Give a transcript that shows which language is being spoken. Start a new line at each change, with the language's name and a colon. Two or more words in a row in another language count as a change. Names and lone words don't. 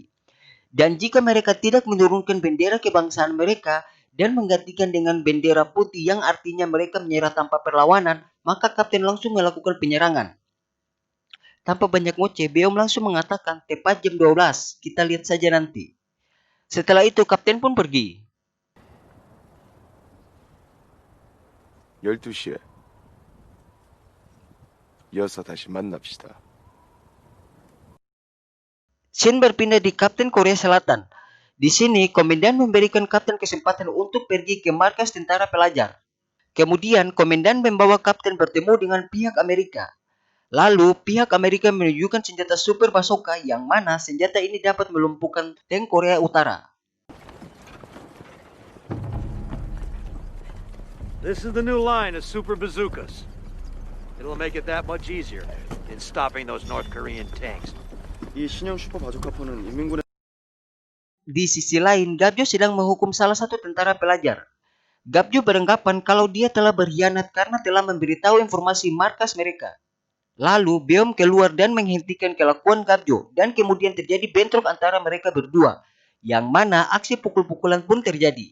Indonesian: Dan jika mereka tidak menurunkan bendera kebangsaan mereka dan menggantikan dengan bendera putih yang artinya mereka menyerah tanpa perlawanan, maka kapten langsung melakukan penyerangan. Tanpa banyak ngoceh, Beom langsung mengatakan tepat jam 12, kita lihat saja nanti. Setelah itu, kapten pun pergi.
Korean: 12시에 이어서 다시 만납시다.
Indonesian: Scene berpindah di Kapten Korea Selatan. Di sini, komandan memberikan kapten kesempatan untuk pergi ke markas tentara pelajar. Kemudian, komandan membawa kapten bertemu dengan pihak Amerika. Lalu, pihak Amerika menunjukkan senjata super bazooka yang mana senjata ini dapat melumpuhkan tank Korea Utara.
English: This is the new line of super bazookas. It'll make it that much easier in stopping those North Korean tanks.
Korean: 이 신형 슈퍼 바주카포는 인민군의
Indonesian: Di sisi lain, Gabjo sedang menghukum salah satu tentara pelajar. Gabjo beranggapan kalau dia telah berkhianat karena telah memberitahu informasi markas mereka. Lalu, Beom keluar dan menghentikan kelakuan Gabjo dan kemudian terjadi bentrok antara mereka berdua, yang mana aksi pukul-pukulan pun terjadi.